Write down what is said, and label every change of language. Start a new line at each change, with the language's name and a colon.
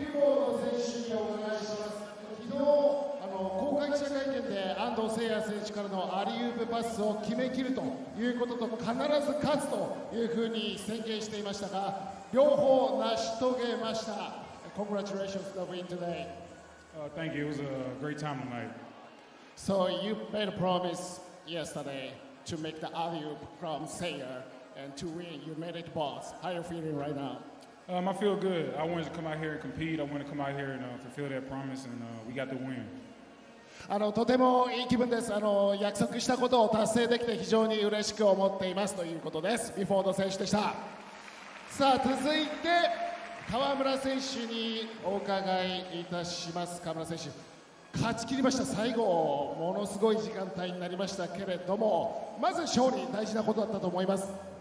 Japanese: 公開記者会見で安藤聖也選手からのアリウープパスを決めきるということと必ず勝つというふうに宣言していましたが両方成し遂げました。
English: Congratulations for the win today. Thank you. It was a great time tonight. So you made a promise yesterday to make the alley-oop from Sayer and to win. You made it, boss. How are you feeling right now? I feel good. I wanted to come out here and compete. I wanted to come out here and fulfill that promise, and we got the win.
Japanese: とてもいい気分です。約束したことを達成できて非常に嬉しく思っていますということです。ビフォード選手でした。さあ続いて河村選手にお伺いいたします。河村選手、勝ち切りました。最後ものすごい時間帯になりましたけれども、まず勝利大事なことだったと思います。